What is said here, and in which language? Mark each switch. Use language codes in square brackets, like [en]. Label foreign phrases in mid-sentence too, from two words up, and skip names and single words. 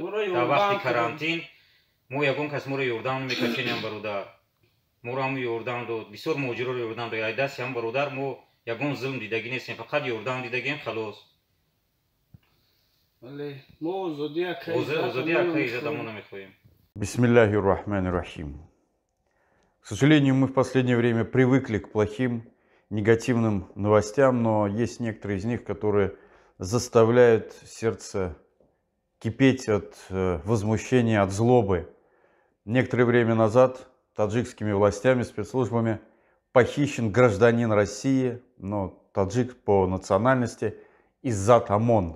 [tg] Дар вақти карантин мо ягон кас моро ёрдам намекашенем бародар. моро ҳамо ёрдам дод. бисёр муҳоҷироро ёрдам дод. дасти ҳам бародар мо ягон зулм дидагӣ нестем, фақат ёрдам дидагием халос. мо озодии Акаи Иззат амона мехоҳем. [ar] بسم الله الرحمن الرحيم. [ru] К сожалению, мы в последнее время привыкли к плохим, негативным новостям, но есть некоторые из них, которые заставляют сердце кипеть от возмущения, от злобы. Некоторое время назад таджикскими властями, спецслужбами похищен гражданин России, но таджик по национальности, Иззат Амон.